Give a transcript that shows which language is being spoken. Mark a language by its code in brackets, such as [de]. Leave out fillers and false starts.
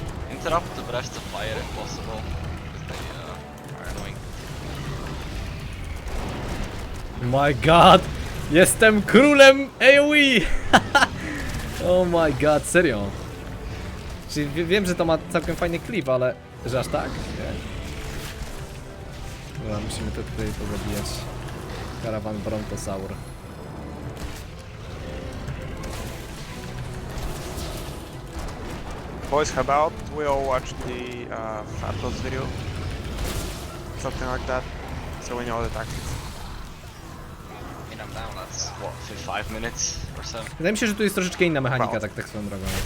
[en] Interrupt the breaths of fire if possible, because they are annoying. My god, [pl] jestem królem AoE! [en] Oh my god, [pl] serio. Czyli wiem, że to ma całkiem fajny klip, ale... że aż tak? Nie. Dobra, musimy to tutaj pozabijać. Karawan Brontosaur. [en] Boys, how about we all watch the Fatos video? Something like that, so we know the tactics. I mean, I'm down. That's what, for 5 minutes or so. [pl] Wydaje mi się, że tu jest troszeczkę inna mechanika, tak swoją drogą.